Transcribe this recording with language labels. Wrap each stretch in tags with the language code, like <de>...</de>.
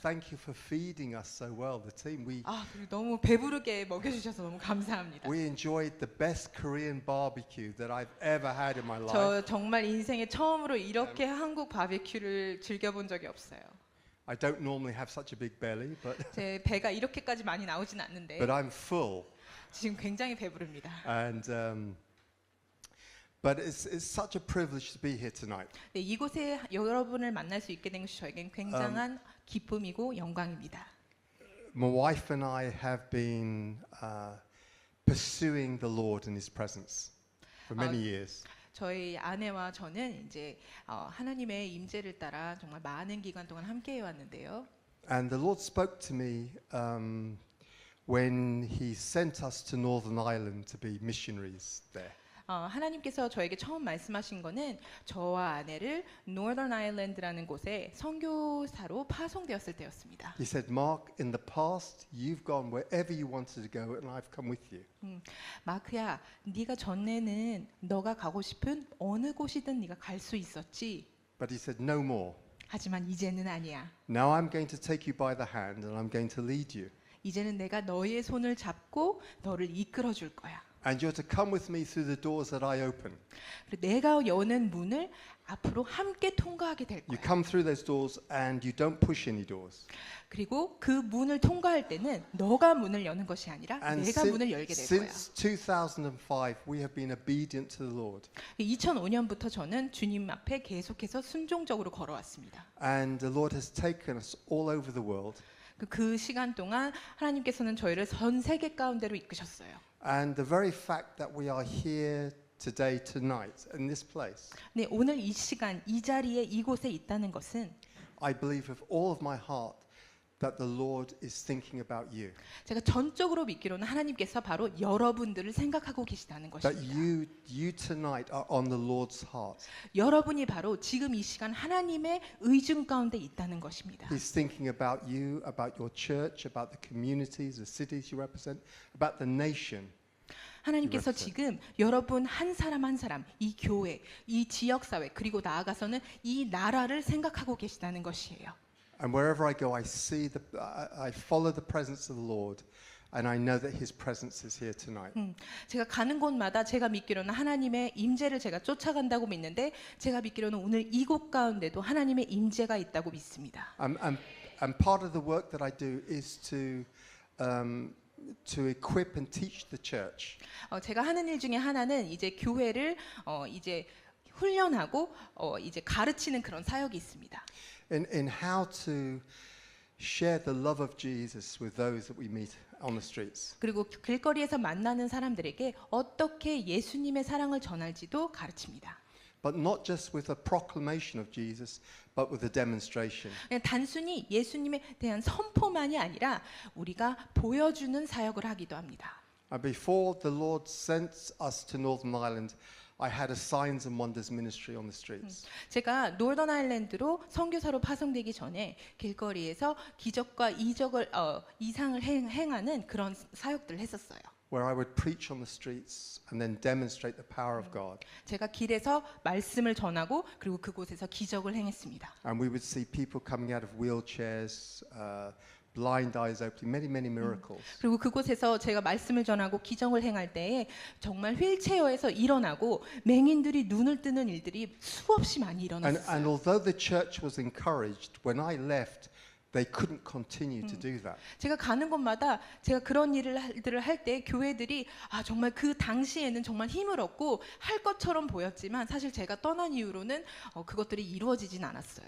<en>thank you for feeding us so well, the team.</en> <ko>그리고 너무 배부르게 먹여주셔서 너무 감사합니다.</ko> <en>We enjoyed the best Korean barbecue that I've ever had in my life.</en> <ko>저 정말 인생에 처음으로 이렇게 한국 바베큐를 즐겨본 적이 없어요.</ko> <en>I don't normally have such a big belly,</en> <ko>제 배가 이렇게까지 많이 나오진 않는데</ko> <en>but I'm full.</en> <ko>지금 굉장히 배부릅니다.</ko> <en>And but it's such a privilege to be here tonight.</en> <ko>네, 이곳에 여러분을 만날 수 있게 된 것이 저에겐 굉장한 기쁨이고 영광입니다.</ko> <en>My wife and I have been pursuing the Lord in His presence for many years.</en> <ko>저희 아내와 저는 이제 하나님의 임재를 따라 정말 많은 기간 동안 함께해 왔는데요.</ko> <en>And the Lord spoke to me when He sent us to Northern Ireland to be missionaries there.</en> <ko>하나님께서 저에게 처음 말씀하신 거는 저와 아내를 Northern Ireland라는 곳에 선교사로 파송되었을 때였습니다.</ko> <en>He said, Mark, in the past, you've gone wherever you wanted to go, and I've come with you.</en> <ko>마크야, 네가 전에는 너가 가고 싶은 어느 곳이든 네가 갈 수 있었지.</ko> <en>But He said, no more.</en> <ko>하지만 이제는 아니야.</ko> <en>Now I'm going to take you by the hand, and I'm going to lead you.</en> <ko>이제는 내가 너의 손을 잡고 너를 이끌어 줄 거야.</ko> <en>And you're to come with me through the doors that I open.</en> <ko>그리고 내가 여는 문을 앞으로 함께 통과하게 될</ko> <en>You</en> <ko>거야.</ko> <en>come through those doors, and you don't push any doors.</en> <ko>그리고 그 문을 통과할 때는 너가 문을 여는 것이 아니라</ko> <en>And</en> <ko>내가 문을 열게 될 거야.</ko> <en>since 2005, we have been obedient to the Lord.</en> <ko>2005년부터 저는 주님 앞에 계속해서 순종적으로 걸어왔습니다.</ko> <en>And the Lord has taken us all over the world.</en> <ko>그 시간 동안 하나님께서는 저희를 전 세계 가운데로 이끄셨어요.</ko> <en>And the very fact that we are here today, tonight, in this place,</en> <ko>네, 오늘 이 시간, 이 자리에 이곳에 있다는 것은</ko> <en>I believe with all of my heart that the Lord is thinking about you.</en> <ko>제가 전적으로 믿기로는 하나님께서 바로 여러분들을 생각하고 계시다는</ko> <en>That</en> <ko>것입니다.</ko> <en>you tonight are on the Lord's heart.</en> <ko>여러분이 바로 지금 이 시간 하나님의 의중 가운데 있다는 것입니다.</ko> <en>He's thinking about you, about your church, about the communities, the cities you represent, about the nation.</en> <ko>하나님께서 지금 여러분 한 사람 한 사람, 이 교회, 이 지역사회, 그리고 나아가서는 이 나라를 생각하고 계시다는 것이에요.</ko> <en>And wherever I go, I follow the presence of the Lord, and I know that His presence is here tonight.</en> <ko>제가 가는 곳마다 제가 믿기로는 하나님의 임재를 제가 쫓아간다고 믿는데 제가 믿기로는 오늘 이곳 가운데도 하나님의 임재가 있다고 믿습니다.</ko> <en>And part of the work that I do is to equip and teach the church.</en> <ko>제가 하는 일 중에 하나는 이제 교회를 이제 훈련하고 이제 가르치는 그런 사역이 있습니다.</ko> <en>In how to share the love of Jesus with those that we meet on the streets.</en> <ko>그리고 길거리에서 만나는 사람들에게 어떻게 예수님의 사랑을 전할지도 가르칩니다.</ko> <en>But not just with a proclamation of Jesus, but with a demonstration.</en> <ko>그냥 단순히 예수님에 대한 선포만이 아니라 우리가 보여주는 사역을 하기도 합니다.</ko> <en>Before the Lord sent us to Northern Ireland, I had a signs and wonders ministry on the streets.</en> <ko>제가 노던 아일랜드로 선교사로 파송되기 전에 길거리에서 기적과 이상을 행하는 그런 사역들을 했었어요.</ko> <en>Where I would preach on the streets and then demonstrate the power of God.</en> <ko>제가 길에서 말씀을 전하고 그리고 그곳에서 기적을 행했습니다.</ko> <en>And we would see people coming out of wheelchairs, blind eyes opening, many miracles.</en> <ko>그리고 그곳에서 제가 말씀을 전하고 기적을 행할 때에 정말 휠체어에서 일어나고 맹인들이 눈을 뜨는 일들이 수없이 많이 일어났어요.</ko> <en>And although the church was encouraged, when I left, they couldn't continue to do that.</en> <ko>제가 가는 곳마다 제가 그런 일들을 할 때 교회들이 정말 그 당시에는 정말 힘을 얻고 할 것처럼 보였지만 사실 제가 떠난 이후로는 그것들이 이루어지진 않았어요.</ko>